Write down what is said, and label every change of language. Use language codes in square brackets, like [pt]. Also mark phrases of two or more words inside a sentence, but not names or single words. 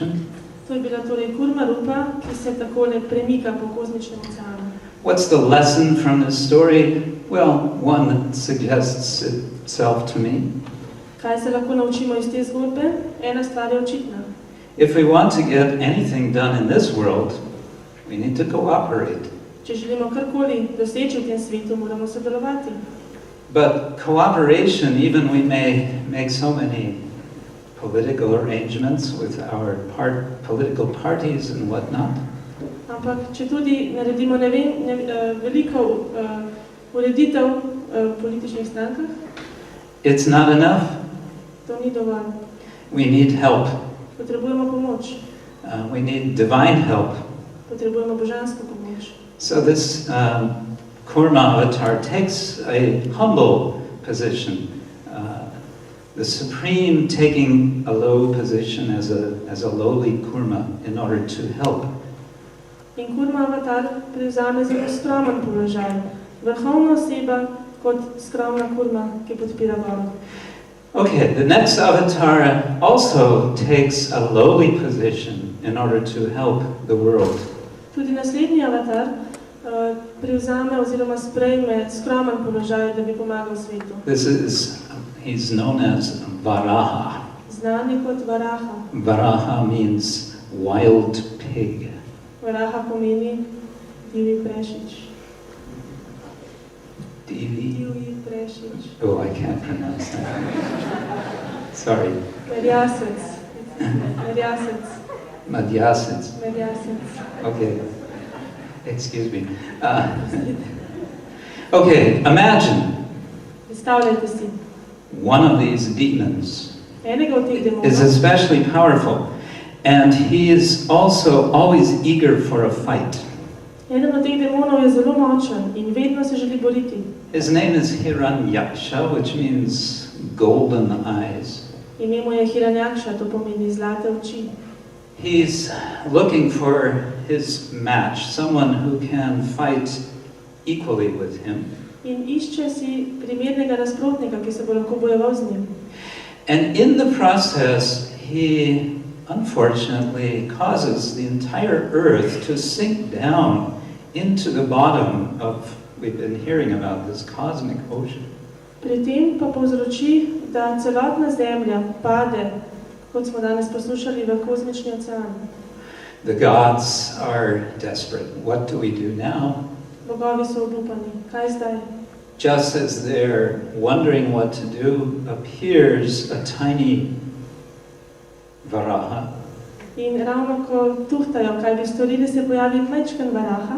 [sl] To je bila torej kurma rupa, ki se takole premika po kozmičnem oceanu. [en] What's the lesson from this story? Well, one that suggests itself to me. [sl] Kaj se lahko naučimo iz te zgodbe? Ena stvar je očitna. [en] If we want to get anything done in this world, we need to cooperate. [sl] Če želimo karkoli doseči v tem svetu, moramo sodelovati. [en] But cooperation, even we may make so many political arrangements with our political parties and whatnot. [sl] Ampak če tudi naredimo veliko ureditev v političnih strankah, [en] it's not enough. [sl] to ni dovolj. [en] We need help. [sl] Potrebujemo pomoč. [en] We need divine help. [sl] Potrebujemo božansko pomoč. [en] So this Kurma avatar takes a humble position, the supreme taking a low position as a lowly kurma in order to help. [sl] In Kurma avatar prevzame zelo skromen položaj, vrhovna oseba kot skromna kurma, ki podpira Boga. [en] Okay, the next avatar also takes a lowly position in order to help the world. [sl] Tudi naslednji avatar prevzame oziroma sprejme skromen položaj, da bi pomagal svetu. [en] He's known as Varaha. [sl] Znan je kot Varaha. [en] Varaha means wild pig. [sl] Varaha pomeni divji prešič. Divji prešič. [en] Oh, I can't pronounce that. Sorry. [sl] Merjasec. Merjasec. Madhyasins. Merjasec. [en] Okay. Excuse me. Okay, imagine [sl] Predstavljajte si. [en] one of these demons [sl] Enega od teh [en] is [sl] demonov [en] especially powerful, and he is also always eager for a fight. [sl] Eden od teh demonov je zelo močen in vedno se želi boriti. [en] His name is Hiranyaksha, which means golden eyes. [sl] Ime mu je Hiranjakša, to pomeni zlate oči. [en] He's looking for his match, someone who can fight equally with him. [sl] In išče si primernega nasprotnika, ki se bo lahko bojeval z njim. [en] And in the process, he unfortunately causes the entire earth to sink down into the bottom of, we've been hearing about this cosmic ocean. [sl] Pri tem pa povzroči, da celotna zemlja pade, kot smo danes poslušali, v kozmični ocean. [en] The gods are desperate. What do we do now? [sl] Bogovi so obupani. Kaj zdaj? [en] Just as they're wondering what to do, appears a tiny Varaha, [sl] In ravno ko tuhtajo, kaj bi storili, se pojavi majčken Varaha,